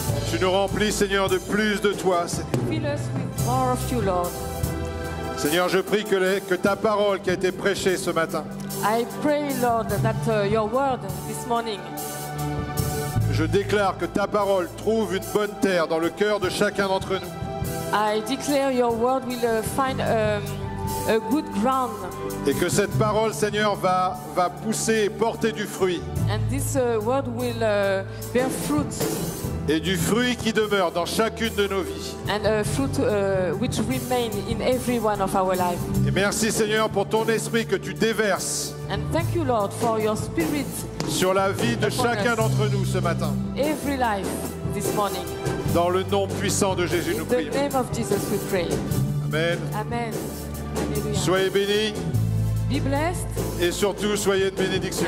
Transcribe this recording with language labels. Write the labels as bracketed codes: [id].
[fr] Tu nous remplis, Seigneur, de plus de toi. [en] Fill us with more of you, Lord. [fr] Seigneur, je prie que ta parole qui a été prêchée ce matin, [en] I pray, Lord, that your word this morning, [fr] je déclare que ta parole trouve une bonne terre dans le cœur de chacun d'entre nous. [en] I declare your word will find a good ground. [fr] Et que cette parole, Seigneur, va pousser et porter du fruit. [en] And this word will bear fruit. [fr] Et du fruit qui demeure dans chacune de nos vies. [en] And a fruit which remain in every one of our life. [fr] Et merci, Seigneur, pour ton esprit que tu déverses [en] And thank you, Lord, for your spirit [fr] sur la vie de chacun d'entre nous ce matin. [en] every life this morning. [fr] Dans le nom puissant de Jésus, nous [en] In the [fr] prions. [en] name of Jesus we pray. Amen. Amen. Hallelujah. [fr] Soyez bénis [en] Be blessed [fr] et surtout soyez de bénédiction.